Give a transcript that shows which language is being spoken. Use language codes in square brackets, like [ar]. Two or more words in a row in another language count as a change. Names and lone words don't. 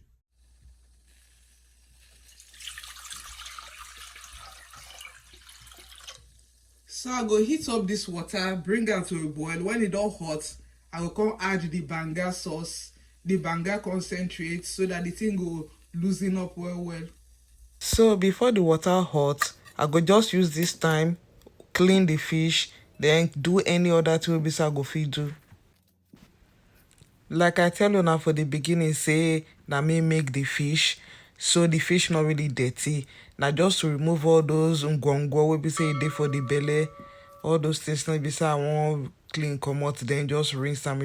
[pcm] So I go heat up this water, bring it to a boil. When it all hot, I will come add the banga sauce, the banga concentrate, so that the thing go loosen up well. So before the water hot, I go just use this time, clean the fish, then do any other thing wey I go fit do. Like I tell you now for the beginning, say na me make the fish, so the fish not really dirty. Now just to remove all those ngwangwa wey be say e dey for the belly, all those things na be say I want clean comot, then just rinse them.